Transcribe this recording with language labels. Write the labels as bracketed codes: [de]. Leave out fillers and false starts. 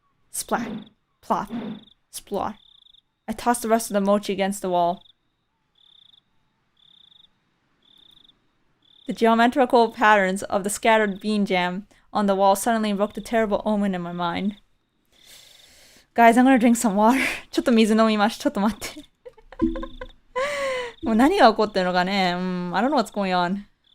[en] Splat, plop, splot. I tossed the rest of the mochi against the wall. The geometrical patterns of the scattered bean jam on the wall suddenly invoked a terrible omen in my mind. Guys, I'm gonna drink some water. [ja] ちょっと水飲みます。ちょっと待って。もう何が起こってるのかね。 [en] I don't know what's going on.